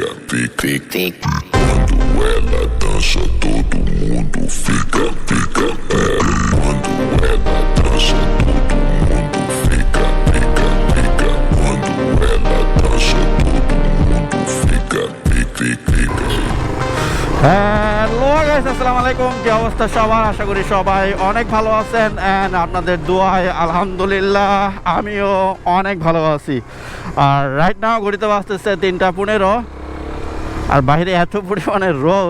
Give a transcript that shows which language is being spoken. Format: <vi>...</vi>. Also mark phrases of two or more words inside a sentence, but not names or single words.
<pt>Quando ela dança, todo mundo fica. Quando ela dança, todo mundo fica. Quando ela dança, todo mundo fica.</pt> <en>Hello guys,</en> <ar>السلام عليكم.</ar> <bn>কি অবস্থা সবার? আশা করি সবাই অনেক ভালো আছেন এন্ড আপনাদের দোয়ায় আলহামদুলিল্লাহ আমিও অনেক ভালো আছি। আর</bn> <en>right now</en> <bn>ঘড়িতে বাজতেছে 3:15, আর বাইরে এত পরিমাণে রোদ।</bn>